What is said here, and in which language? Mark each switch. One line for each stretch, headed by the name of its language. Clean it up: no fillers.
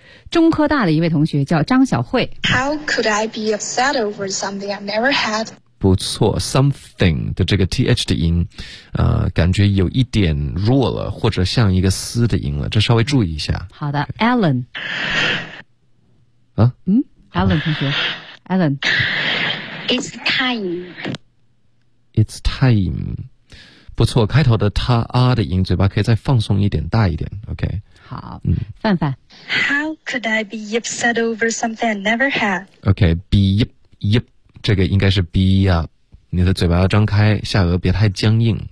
Chinese: 中科大的一位同学叫张小慧。
English: How could I be upset over something I never had?
Chinese: 不错 ，something 的这个 th 的音，感觉有一点弱了，或者像一个嘶的音了，这稍微注意一下。好的 ，Alan。啊？嗯 ，Alan 同学 ，Alan。
English: It's time. It's time.
Chinese: 不错，开头的他啊的音，嘴巴可以再放松一点，大一点。
English: OK。
Chinese: 好。范范。
English: How could I be upset over something I never had? Okay, be yip yip.
Chinese: 这个应该是 be up， 你的嘴巴要张开，下颚别太僵硬。